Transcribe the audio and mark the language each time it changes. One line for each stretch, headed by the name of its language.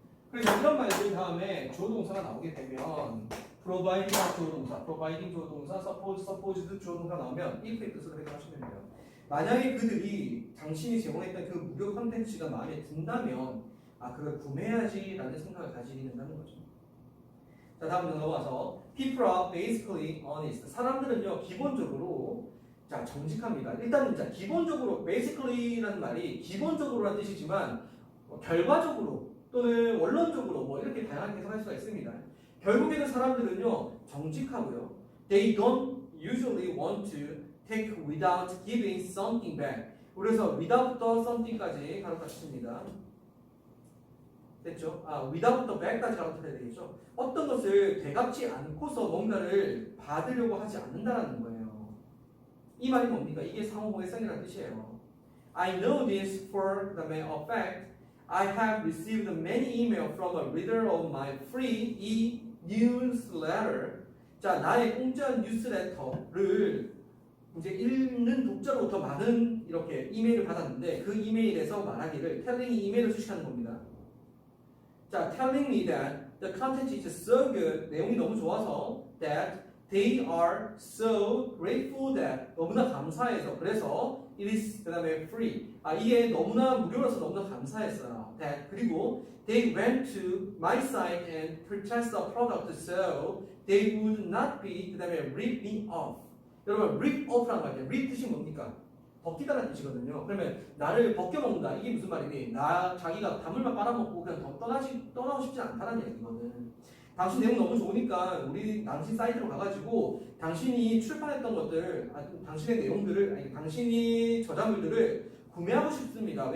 Korean: 그래서 이런 말들 다음에 주어 동사가 나오게 되면 providing가 주어 동사, providing 주어 동사, supposed 주어 동사 나오면 if의 뜻으로 해석하시면 돼요. 만약에 그들이 당신이 제공했던 그 무료 컨텐츠가 마음에 든다면 아 그걸 구매해야지라는 생각을 가지게 된다는 거죠. 자 다음 넘어가서
English: people are basically honest.
Korean: 사람들은요 기본적으로 자 정직합니다. 일단은 자 기본적으로 basically라는 말이 기본적으로라는 뜻이지만 결과적으로 또는 원론적으로 뭐 이렇게 다양하게 해석할 수가 있습니다. 결국에는 사람들은요 정직하고요.
English: They don't usually want to take without giving something back.
Korean: 그래서 without부터 something까지 가로다 칩니다. 됐죠? 아 without the back까지 가로다 쳐야 되겠죠? 어떤 것을 되갚지 않고서 뭔가를 받으려고 하지 않는다는 거예요. 이 말이 뭡니까? 이게 상호모의성이라는 뜻이에요.
English: I know this for the matter of fact. I have received many emails from a reader of my free e-newsletter.
Korean: 자, 나의 공짜 뉴스레터를 이제 읽는 독자로부터 많은 이렇게 이메일을 받았는데 그 이메일에서 말하기를 telling이 이메일을 수식하는 겁니다. 자,
English: telling me that the content is so good.
Korean: 내용이 너무 좋아서
English: that they are so grateful that
Korean: 너무나 감사해서 그래서
English: it is
Korean: 그 다음에
English: free.
Korean: 아 이게 너무나 무료라서 너무나 감사했어요.
English: that
Korean: 그리고
English: they went to my site and purchased a product so they would not be
Korean: 그 다음에
English: rip me off.
Korean: 여러분 rip off라는 말 rip 뜻이 뭡니까? 벗기다라는 뜻이거든요. 그러면 나를 벗겨먹는다. 이게 무슨 말이니? 자기가 단물만 빨아먹고 그냥 떠나고 싶지 않다는 얘기거든. 당신 내용 너무 좋으니까 우리 당신 사이트로 가가지고 당신이 출판했던 것들, 당신의 내용들을, 아니 당신이 저자물들을 구매하고 싶습니다.